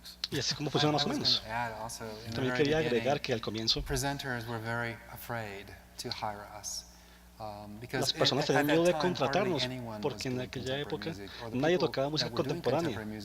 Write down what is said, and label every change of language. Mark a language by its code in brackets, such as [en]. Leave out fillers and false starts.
[es] Y así es como funciona más o menos. También quería agregar que al comienzo [en] presenters were very afraid to hire us. [es] las personas tenían miedo de contratarnos porque en aquella época nadie tocaba música contemporánea.